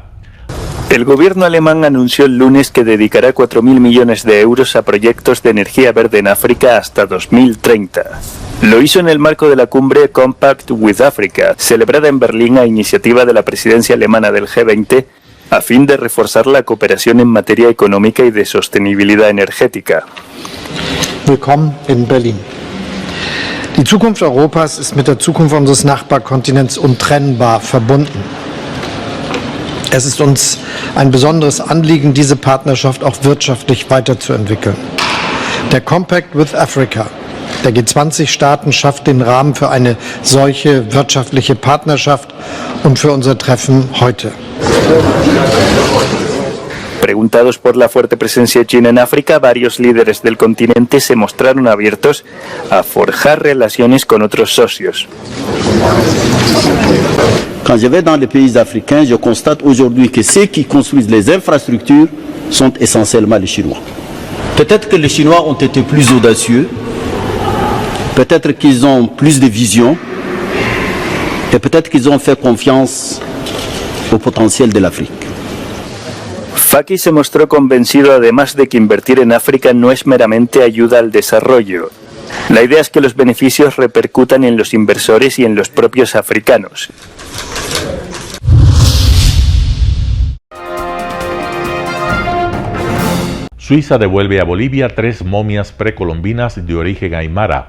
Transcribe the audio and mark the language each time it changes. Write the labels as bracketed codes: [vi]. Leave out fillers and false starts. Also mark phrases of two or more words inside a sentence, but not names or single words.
[es] El gobierno alemán anunció el lunes que dedicará 4.000 millones de euros a proyectos de energía verde en África hasta 2030. Lo hizo en el marco de la cumbre Compact with Africa, celebrada en Berlín a iniciativa de la presidencia alemana del G20, a fin de reforzar la cooperación en materia económica y de sostenibilidad energética. [de] Willkommen in Berlin. Die Zukunft Europas ist mit der Zukunft unseres Nachbarkontinents untrennbar verbunden. Es ist uns ein besonderes Anliegen, diese Partnerschaft auch wirtschaftlich weiterzuentwickeln. Der Compact with Africa der G20-Staaten schafft den Rahmen für eine solche wirtschaftliche Partnerschaft und für unser Treffen heute. [es] Preguntados por la fuerte presencia china en África, varios líderes del continente se mostraron abiertos a forjar relaciones con otros socios. [fr] Quand je vais dans les pays africains, je constate aujourd'hui que ceux qui construisent les infrastructures sont essentiellement les Chinois. Peut-être que les Chinois ont été plus audacieux, peut-être qu'ils ont plus de vision, et peut-être qu'ils ont fait confiance au potentiel de l'Afrique. [es] Faki se mostró convencido además de que invertir en África no es meramente ayuda al desarrollo. La idea es que los beneficios repercutan en los inversores y en los propios africanos. Suiza devuelve a Bolivia 3 momias precolombinas de origen aymara.